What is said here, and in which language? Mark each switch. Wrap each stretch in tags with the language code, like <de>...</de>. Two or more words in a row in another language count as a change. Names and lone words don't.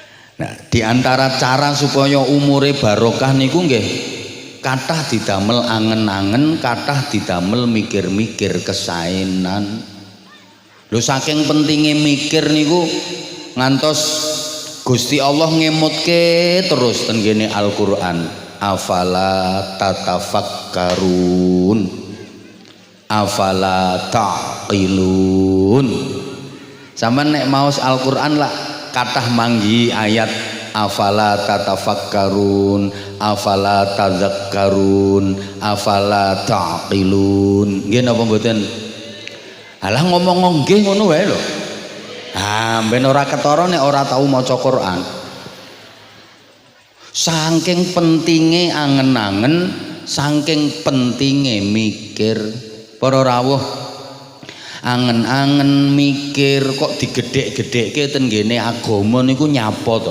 <jv>Nah,</jv> <id>di antara cara supaya</id> <jv>umure barokah niku nggih kathah didamel angen-angen, kathah didamel mikir-mikir kesaenan. Lho saking pentingnya mikir niku ngantos Gusti Allah ngemutke terus ten kene Al-Qur'an.</jv> <ar>أفلا تتفكرون، أفلا تعقلون.</ar> <jv>Sampeyan nek maos Al-Qur'an lah kathah manggi ayat</jv> <ar>أفلا تتفكرون، أفلا تذكرون، أفلا تعقلون.</ar> <jv>Nggih napa mboten? Alah ngomong nggih ngono wae lho. Ben ora ketara nek ora tau maca Quran. Saking pentinge angen-angen, saking pentinge mikir. Para rawuh angen-angen mikir kok digedhek-gedhekke ten ngene agama niku nyapa to.</jv>